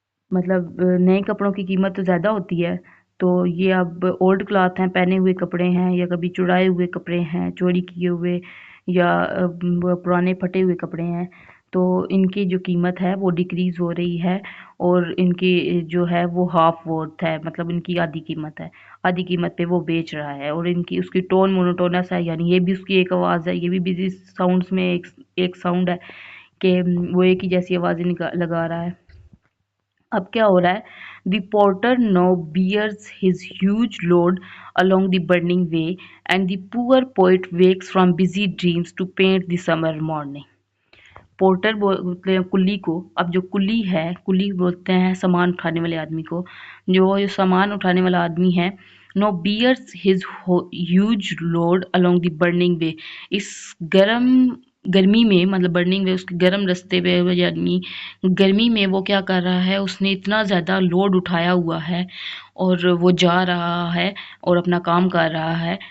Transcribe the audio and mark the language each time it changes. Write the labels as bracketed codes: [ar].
[ur] مطلب نئے کپڑوں کی قیمت تو زیادہ ہوتی ہے، تو یہ اب اولڈ کلاتھ ہیں، پہنے ہوئے کپڑے ہیں، یا کبھی چڑائے ہوئے کپڑے ہیں، چوری کیے ہوئے، یا پرانے پھٹے ہوئے کپڑے ہیں، تو ان کی جو قیمت ہے وہ ڈیکریز ہو رہی ہے، اور ان کی جو ہے وہ ہاف ورتھ ہے، مطلب ان کی آدھی قیمت ہے، آدھی قیمت پہ وہ بیچ رہا ہے. اور ان کی اس کی ٹون مونوٹونس ہے، یعنی یہ بھی اس کی ایک آواز ہے، یہ بھی بزی ساؤنڈس میں ایک ساؤنڈ ہے کہ وہ ایک ہی جیسی آوازیں لگا رہا ہے. اب کیا ہو رہا ہے؟ [en] The porter now bears his huge load along the burning way, and the poor poet wakes from busy dreams to paint the summer morning. [ur] Porter بولتے ہیں کلی کو. اب جو کلی ہے، کلی بولتے ہیں سامان اٹھانے والے آدمی کو، جو سامان اٹھانے والا آدمی ہے. [en] now bears his huge load along the burning way, [ur] اس گرمی میں، مطلب برننگ وے اس کے گرم رستے پہ وہ آدمی گرمی میں وہ کیا کر رہا ہے، اس نے اتنا زیادہ لوڈ اٹھایا ہوا ہے اور وہ جا رہا ہے اور اپنا کام کر رہا ہے.